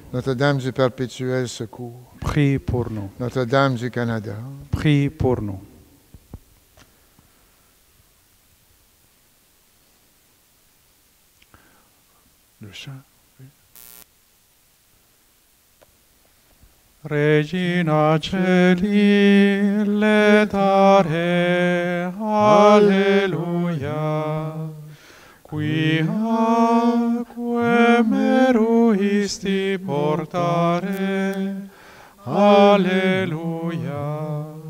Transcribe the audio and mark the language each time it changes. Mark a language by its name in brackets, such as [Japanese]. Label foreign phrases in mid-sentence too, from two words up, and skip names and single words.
[French] Notre-Dame du Perpétuel Secours, Prie pour nous. Notre-Dame du Canada. Prie pour nous. Le chant. Oui. [Latin] Regina Celi, letare, alleluia. Quiaque meruisti portare, alleluia.